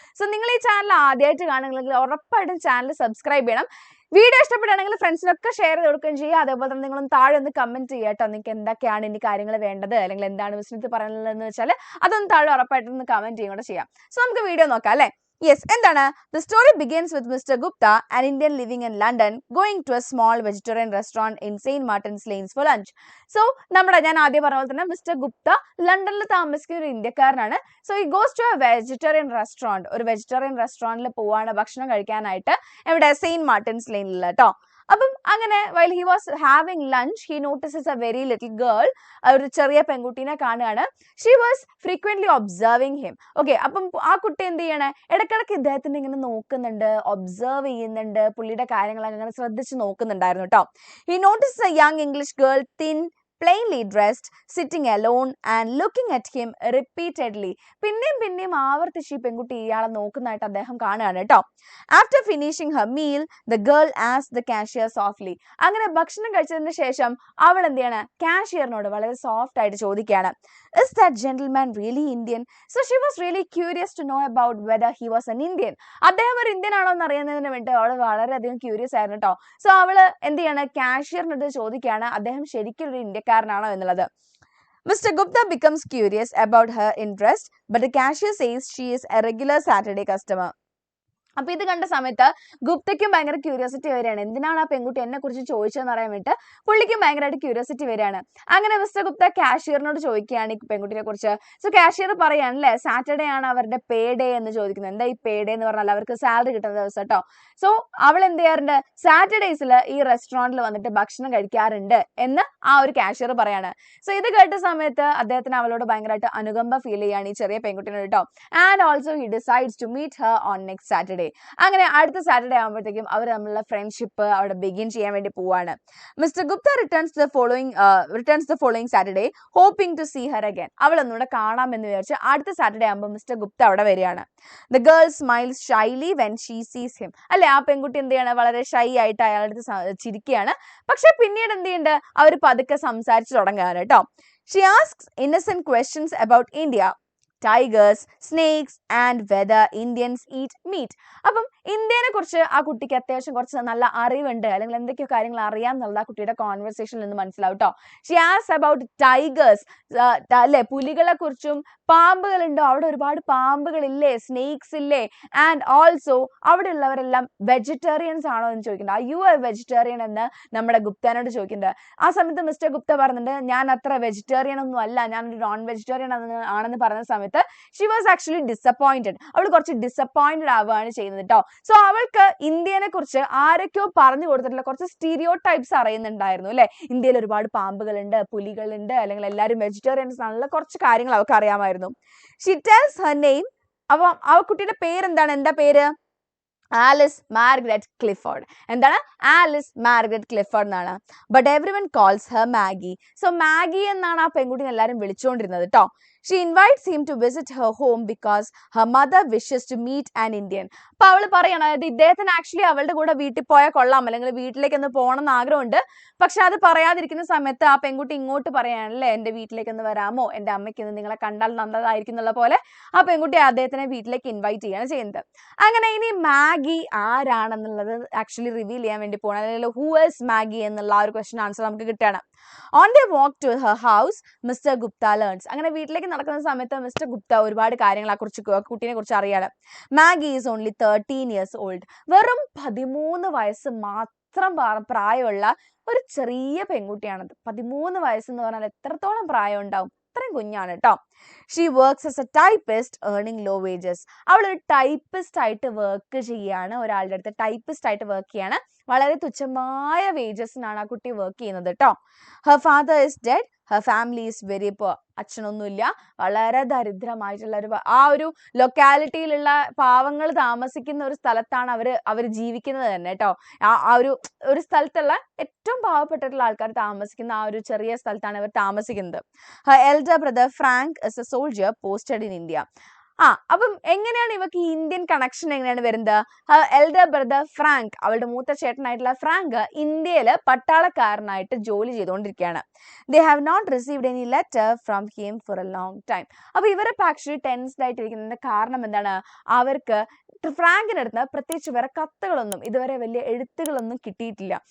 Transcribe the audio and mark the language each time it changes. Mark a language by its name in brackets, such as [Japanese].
[Malayalam] So നിങ്ങൾ ഈ channel ആദ്യമായിട്ട് കാണുകയാണെങ്കിൽ ഉറപ്പായിട്ടും ചാനൽ സബ്സ്ക്രൈബ് ചെയ്യണം. വീഡിയോ ഇഷ്ടപ്പെടുകയാണെങ്കിൽ ഫ്രണ്ട്സിനൊക്കെ ഷെയർ ചെയ്ത് കൊടുക്കുകയും ചെയ്യുക. അതേപോലെ തന്നെ നിങ്ങളും താഴെ ഒന്ന് കമന്റ് ചെയ്യുക കേട്ടോ. നിങ്ങൾക്ക് എന്തൊക്കെയാണ് ഇനി കാര്യങ്ങൾ വേണ്ടത്, അല്ലെങ്കിൽ എന്താണ് മിസ്സിനത്ത് പറയുന്നതെന്ന് വെച്ചാൽ അതൊന്ന് താഴെ ഉറപ്പായിട്ടൊന്ന് കമന്റ് ചെയ്യുക കൂടെ ചെയ്യാം. സോ നമുക്ക് വീഡിയോ നോക്കാം അല്ലേ. Yes, എന്താണ്? [English] The story begins with Mr. Gupta, an Indian living in London, going to a small vegetarian restaurant in St. Martin's Lanes for lunch. [Malayalam] So, ഞാൻ ആദ്യം പറഞ്ഞ പോലെ തന്നെ മിസ്റ്റർ ഗുപ്ത ലണ്ടനിൽ താമസിക്കുന്ന ഒരു ഇന്ത്യക്കാരനാണ്. [English] So he goes to a vegetarian restaurant. [Malayalam] ഒരു vegetarian റെസ്റ്റോറൻറ്റിൽ പോവാണ് ഭക്ഷണം കഴിക്കാനായിട്ട്. എവിടെ? സെയിന്റ് മാർട്ടിൻസ് ലെയിനിൽ കേട്ടോ. അപ്പം അങ്ങനെ [English] while he was having lunch, he notices a very little girl. [Malayalam] ഒരു ചെറിയ പെൺകുട്ടീനെ കാണുകയാണ്. [English] She was frequently observing him. [Malayalam] Okay, അപ്പം ആ കുട്ടി എന്ത് ചെയ്യണേ? ഇടയ്ക്കിടയ്ക്ക് ഇദ്ദേഹത്തിന് ഇങ്ങനെ നോക്കുന്നുണ്ട്, ഒബ്സർവ് ചെയ്യുന്നുണ്ട്, പുള്ളിയുടെ കാര്യങ്ങളൊക്കെ അങ്ങനെ ശ്രദ്ധിച്ച് നോക്കുന്നുണ്ടായിരുന്നു കേട്ടോ. [English] He noticed a young English girl, thin, plainly dressed, sitting alone and looking at him repeatedly. [Malayalam] പിന്നെയും ആവർത്തിച്ച് ഈ പെൺകുട്ടി ഇയാളെ നോക്കുന്നതായിട്ട് അദ്ദേഹം കാണുകയാണ് കേട്ടോ. [English] After finishing her meal, the girl asked the cashier softly. [Malayalam] അങ്ങനെ ഭക്ഷണം കഴിച്ചതിന് ശേഷം അവൾ എന്ത് ചെയ്യാണ്? കാഷ്യറിനോട് വളരെ സോഫ്റ്റ് ആയിട്ട് ചോദിക്കുകയാണ്, [English] Is that gentleman really Indian? So she was really curious to know about whether he was an Indian. [Malayalam] അദ്ദേഹം ഒരു ഇന്ത്യൻ ആണോ എന്ന് അറിയുന്നതിന് വേണ്ടി അവൾ വളരെയധികം ക്യൂരിയസ് ആയിരുന്നു കേട്ടോ. സോ അവള് എന്ത് ചെയ്യാണ്? കാഷ്യറിനോട് ചോദിക്കുകയാണ് അദ്ദേഹം ശരിക്കും ഒരു ഇന്ത്യക്കാരനാണോ എന്നുള്ളത്. [English] Mr. Gupta becomes curious about her interest, but the cashier says she is a regular Saturday customer. [Malayalam] അപ്പൊ ഇത് കണ്ട സമയത്ത് ഗുപ്തയ്ക്കും ഭയങ്കര ക്യൂരിയോസിറ്റി വരികയാണ്. എന്തിനാണ് ആ പെൺകുട്ടി എന്നെ കുറിച്ച് ചോദിച്ചതെന്ന് അറിയാൻ വേണ്ടിയിട്ട് പുള്ളിക്കും ഭയങ്കരമായിട്ട് ക്യൂരിയോസിറ്റി വരികയാണ്. അങ്ങനെ മിസ്റ്റർ ഗുപ്ത കാഷ്യറിനോട് ചോദിക്കുകയാണ് ഈ പെൺകുട്ടിയെ കുറിച്ച്. സോ കാഷ്യർ പറയാണല്ലേ, സാറ്റർഡേ ആണ് അവരുടെ പേ ഡേ എന്ന് ചോദിക്കുന്നത്. എന്താ ഈ പേ ഡേ എന്ന് പറഞ്ഞാൽ അവർക്ക് സാലറി കിട്ടുന്ന ദിവസം കേട്ടോ. സോ അവൾ എന്ത് ചെയ്യാറുണ്ട്? സാറ്റർഡേസിൽ ഈ റെസ്റ്റോറൻറ്റിൽ വന്നിട്ട് ഭക്ഷണം കഴിക്കാറുണ്ട് എന്ന് ആ ഒരു കാഷ്യർ പറയാണ്. സോ ഇത് കേട്ട സമയത്ത് അദ്ദേഹത്തിന് അവളോട് ഭയങ്കരമായിട്ട് അനുകമ്പ ഫീൽ ചെയ്യാണ് ഈ ചെറിയ പെൺകുട്ടിനോട് കേട്ടോ. [English] And also he decides to meet her on next Saturday. [Malayalam] അങ്ങനെ അടുത്ത സാറ്റർഡേ ആകുമ്പോഴത്തേക്കും അവർ തമ്മിലുള്ള ഫ്രണ്ട്ഷിപ്പ് അവിടെ ബിഗിൻ ചെയ്യാൻ വേണ്ടി പോവാണ്. [English] Mister Gupta returns the following Saturday hoping to see her again. [Malayalam] അവൾ ഒന്നുകൂടെ കാണാമെന്ന് വിചാരിച്ച് അടുത്ത സാറ്റർഡേ ആകുമ്പോൾ മിസ്റ്റർ ഗുപ്ത അവിടെ വരികയാണ്. [English] The girl smiles shyly when she sees him. [Malayalam] അല്ലെ, ആ പെൺകുട്ടി എന്ത് ചെയ്യാണ്? വളരെ ഷൈ ആയിട്ട് അയാളുടെ അടുത്ത് ചിരിക്കുകയാണ്. പക്ഷെ പിന്നീട് എന്ത് ചെയ്യുന്നുണ്ട്? അവർ പതുക്കെ സംസാരിച്ചു തുടങ്ങുകയാണ് കേട്ടോ. [English] She asks innocent questions about India, tigers, snakes and whether Indians eat meat. [Malayalam] അപ്പം ഇന്ത്യനെ കുറിച്ച് ആ കുട്ടിക്ക് അത്യാവശ്യം കുറച്ച് നല്ല അറിവുണ്ട്, അല്ലെങ്കിൽ എന്തൊക്കെയോ കാര്യങ്ങൾ അറിയാമെന്നുള്ള ആ കുട്ടിയുടെ കോൺവെർസേഷനിൽ നിന്ന് മനസ്സിലാവും കേട്ടോ. [English] Xi as about tigers, [Malayalam] അല്ലെ, പുലികളെ കുറിച്ചും പാമ്പുകളുണ്ടോ, അവിടെ ഒരുപാട് പാമ്പുകളില്ലേ, സ്നേക്സ് ഇല്ലേ, ആൻഡ് ഓൾസോ അവിടെ ഉള്ളവരെല്ലാം വെജിറ്റേറിയൻസ് ആണോ എന്ന് ചോദിക്കുന്നുണ്ട്. [English] Are you a vegetarian [Malayalam] എന്ന് നമ്മുടെ ഗുപ്തനോട് ചോദിക്കുന്നുണ്ട്. ആ സമയത്ത് മിസ്റ്റർ ഗുപ്ത പറഞ്ഞിട്ടുണ്ട്, ഞാൻ അത്ര വെജിറ്റേറിയൻ ഒന്നും അല്ല, ഞാനൊരു നോൺ വെജിറ്റേറിയൻ ആണെന്ന് പറഞ്ഞ സമയത്ത് [English] she was actually disappointed. [Malayalam] അവൾ കുറച്ച് ഡിസപ്പോയിന്റഡ് ആവുകയാണ് ചെയ്യുന്നത് കേട്ടോ. സോ അവൾക്ക് ഇന്ത്യനെ കുറിച്ച് ആരൊക്കെയോ പറഞ്ഞു കൊടുത്തിട്ടുള്ള കുറച്ച് സ്റ്റീരിയോ ടൈപ്സ് അറിയുന്നുണ്ടായിരുന്നു അല്ലെ. ഇന്ത്യയിൽ ഒരുപാട് പാമ്പുകളുണ്ട്, പുലികളുണ്ട്, അല്ലെങ്കിൽ എല്ലാവരും വെജിറ്റേറിയൻസ് ആണുള്ള കുറച്ച് കാര്യങ്ങൾ അവൾക്ക് അറിയാമായിരുന്നു. [English] She tells her name. [Malayalam] അപ്പൊ ആ കുട്ടിയുടെ പേരെന്താണ്? എന്താ പേര്? Alice Margaret Clifford. എന്താണ്? ആലിസ് മാർഗരറ്റ് ക്ലിഫോർഡ് എന്നാണ്. [English] But everyone calls her Maggie. [Malayalam] So Maggi എന്നാണ് ആ പെൺകുട്ടിനെ എല്ലാവരും വിളിച്ചുകൊണ്ടിരുന്നത് കേട്ടോ. [English] She invites him to visit her home because her mother wishes to meet an Indian. [Malayalam] അപ്പൊ അവൾ പറയണം, അതായത് ഇദ്ദേഹത്തിന് ആക്ച്വലി അവളുടെ കൂടെ വീട്ടിൽ പോയാൽ കൊള്ളാം, അല്ലെങ്കിൽ വീട്ടിലേക്ക് ഒന്ന് പോകണം എന്ന് ആഗ്രഹമുണ്ട്. പക്ഷെ അത് പറയാതിരിക്കുന്ന സമയത്ത് ആ പെൺകുട്ടി ഇങ്ങോട്ട് പറയാനല്ലേ, എൻ്റെ വീട്ടിലേക്ക് ഒന്ന് വരാമോ, എൻ്റെ അമ്മയ്ക്ക് നിങ്ങളെ കണ്ടാൽ നല്ലതായിരിക്കും എന്നുള്ള പോലെ ആ പെൺകുട്ടി അദ്ദേഹത്തിനെ വീട്ടിലേക്ക് ഇൻവൈറ്റ് ചെയ്യാണ് ചെയ്യുന്നത്. അങ്ങനെ ഇനി മാഗി ആരാണെന്നുള്ളത് ആക്ച്വലി റിവീൽ ചെയ്യാൻ വേണ്ടി പോകണം, അല്ലെങ്കിൽ [English] who is Maggie [Malayalam] എന്നുള്ള ആ ഒരു ക്വസ്റ്റ്യൻ ആൻസർ നമുക്ക് കിട്ടുകയാണ്. [English] On their walk to her house, Mr. Gupta learns. [Malayalam] അങ്ങനെ വീട്ടിലേക്ക് നടക്കുന്ന സമയത്ത് മിസ്റ്റർ ഗുപ്ത ഒരുപാട് കാര്യങ്ങളെ കുറിച്ച് കുട്ടീനെ കുറിച്ച് അറിയാണ്. [English] Maggie is only 13 years old. [Malayalam] വെറും 13 വയസ്സ് മാത്രം പ്രായമുള്ള ഒരു ചെറിയ പെൺകുട്ടിയാണത്. 13 വയസ്സെന്ന് പറഞ്ഞാൽ എത്രത്തോളം പ്രായം ഉണ്ടാവും? അത്രയും കുഞ്ഞാണ് കേട്ടോ. [English] She works as a typist earning low wages. [Malayalam] അവൾ ഒരു ടൈപ്പിസ്റ്റ് ആയിട്ട് വർക്ക് ചെയ്യാണ്, ഒരാളുടെ അടുത്ത് ടൈപ്പിസ്റ്റ് ആയിട്ട് വർക്ക് ചെയ്യാണ്. വളരെ തുച്ഛമായ വേജസിനാണ് ആ കുട്ടി വർക്ക് ചെയ്യുന്നത് കേട്ടോ. [English] Her father is dead. her family is very poor. [Malayalam] അച്ഛനൊന്നുമില്ല, വളരെ ദരിദ്രമായിട്ടുള്ള ആ ഒരു ലൊക്കാലിറ്റിയിലുള്ള പാവങ്ങൾ താമസിക്കുന്ന ഒരു സ്ഥലത്താണ് അവർ ജീവിക്കുന്നത് തന്നെ കേട്ടോ. ആ ഒരു സ്ഥലത്തുള്ള ഏറ്റവും പാവപ്പെട്ടിട്ടുള്ള ആൾക്കാർ താമസിക്കുന്ന ആ ഒരു ചെറിയ സ്ഥലത്താണ് അവർ താമസിക്കുന്നത്. [English] her elder brother Frank is a soldier posted in India. [Malayalam] അപ്പം എങ്ങനെയാണ് ഇവർക്ക് ഈ ഇന്ത്യൻ കണക്ഷൻ എങ്ങനെയാണ് വരുന്നത്? എൽഡർ ബ്രദർ ഫ്രാങ്ക്, അവളുടെ മൂത്ത ചേട്ടനായിട്ടുള്ള ഫ്രാങ്ക് ഇന്ത്യയില് പട്ടാളക്കാരനായിട്ട് ജോലി ചെയ്തുകൊണ്ടിരിക്കുകയാണ്. [English] They have not received any letter from him for a long time. [Malayalam] അപ്പൊ ഇവരൊക്കെ ആക്ച്വലി ടെൻസ്ഡ് ആയിട്ടിരിക്കുന്നതിന്റെ കാരണം എന്താണ്? അവർക്ക് ഫ്രാങ്കിന്റെ അടുത്ത് പ്രത്യേകിച്ച് വേറെ കത്തുകളൊന്നും ഇതുവരെ വലിയ എഴുത്തുകളൊന്നും കിട്ടിയിട്ടില്ല.